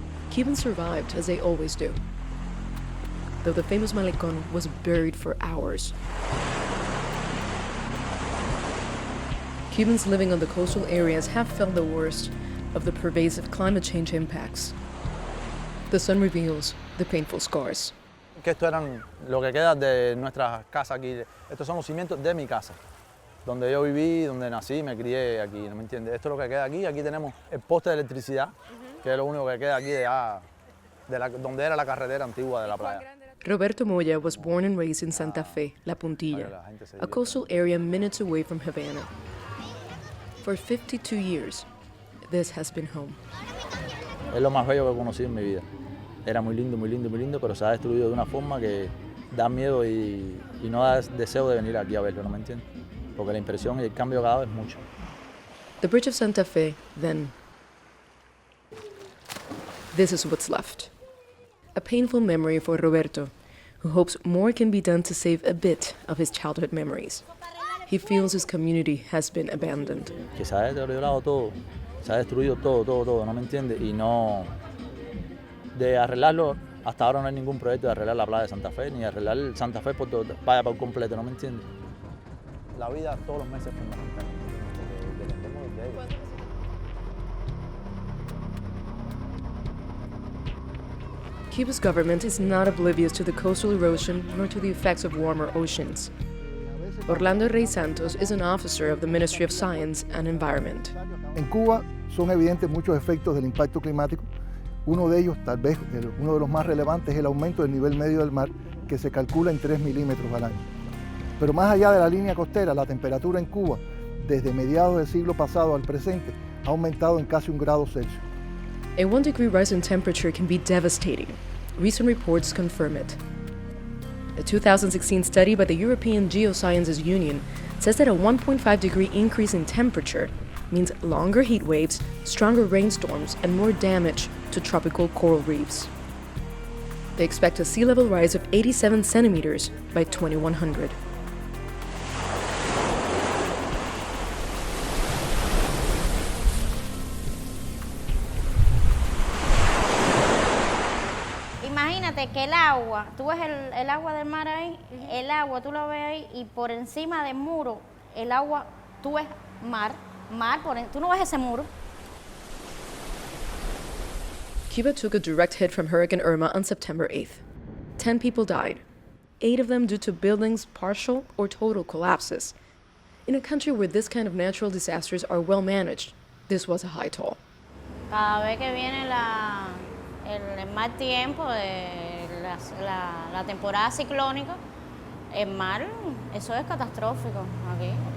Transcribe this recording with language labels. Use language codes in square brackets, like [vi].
[en] Cubans survived, as they always do, though the famous Malecon was buried for hours. Cubans living on the coastal areas have felt the worst of the pervasive climate change impacts. The sun reveals the painful scars. [es] Que esto eran lo que queda de nuestra casa aquí. Estos son los cimientos de mi casa, donde yo viví, donde nací, me crié aquí, ¿no me entiendes? Esto es lo que queda aquí. Aquí tenemos el poste de electricidad, que es lo único que queda aquí donde era la carretera antigua de la playa. [en] Roberto Moya was born and raised in Santa Fe, La Puntilla, a coastal area minutes away from Havana. For 52 years, this has been home. [es] Es lo más bello que he conocido en mi vida. Era muy lindo, muy lindo, muy lindo, pero se ha destruido de una forma que da miedo y no da deseo de venir aquí a verlo, ¿no me entiendes? Porque la impresión y el cambio que ha dado es mucho. [en] The bridge of Santa Fe, then. This is what's left. A painful memory for Roberto, who hopes more can be done to save a bit of his childhood memories. He feels his community has been abandoned. [es] Que se ha deteriorado todo, se ha destruido todo, ¿no me entiendes? Y no... De arreglarlo, hasta ahora no hay ningún proyecto de arreglar la playa de Santa Fe, ni de arreglar Santa Fe por todo, vaya por completo, ¿no me entiendes? La vida todos los meses es fundamental. Dependemos de ello. [en] Cuba's government is not oblivious to the coastal erosion nor to the effects of warmer oceans. Orlando Rey Santos is an officer of the Ministry of Science and Environment. [es] En Cuba son evidentes muchos efectos del impacto climático. Uno de ellos, tal vez uno de los más relevantes, es el aumento del nivel medio del mar, que se calcula en 3 milímetros al año. Pero más allá de la línea costera, la temperatura en Cuba, desde mediados del siglo pasado al presente, ha aumentado en casi 1 grado Celsius. [en] A 1-degree rise in temperature can be devastating. Recent reports confirm it. A 2016 study by the European Geosciences Union says that a 1.5-degree increase in temperature means longer heat waves, stronger rainstorms, and more damage to tropical coral reefs. They expect a sea level rise of 87 centimeters by 2100. [es] Imagínate que el agua, tú ves el agua del mar ahí, el agua tú lo ves ahí y por encima del muro, el agua, tú ves mar, tú no ves ese muro. [en] Cuba took a direct hit from Hurricane Irma on September 8th. 10 people died, 8 of them due to buildings' partial or total collapses. In a country where this kind of natural disasters are well managed, this was a high toll. [es] Cada vez que viene el mal tiempo, la temporada ciclónica, el mar, eso es catastrófico aquí.